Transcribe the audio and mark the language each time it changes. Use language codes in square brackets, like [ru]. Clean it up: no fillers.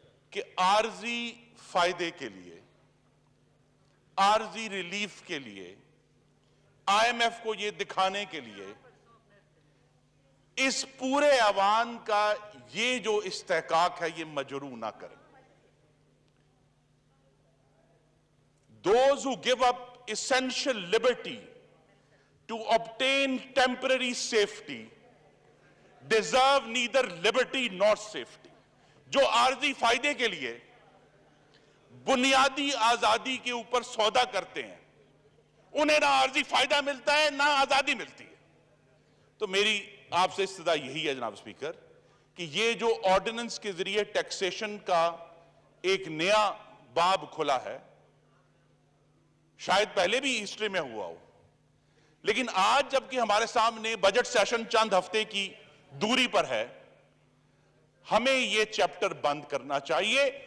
[ur] کہ عارضی فائدے کے لیے، عارضی ریلیف کے لیے، آئی ایم ایف کو یہ دکھانے کے لیے اس پورے ایوان کا یہ جو استحقاق ہے یہ مجروح نہ کریں. [en] Those who give up essential liberty to obtain temporary safety deserve neither liberty nor safety. [ur] جو عارضی فائدے کے لیے بنیادی آزادی کے اوپر سودا کرتے ہیں، انہیں نہ عارضی فائدہ ملتا ہے نہ آزادی ملتی ہے. تو میری آپ سے استدعا یہی ہے جناب اسپیکر کہ یہ جو آرڈیننس کے ذریعے ٹیکسیشن کا ایک نیا باب کھلا ہے، شاید پہلے بھی ہسٹری میں ہوا ہو، لیکن آج جبکہ ہمارے سامنے بجٹ سیشن چند ہفتے کی دوری پر ہے، ہمیں یہ چیپٹر بند کرنا چاہیے.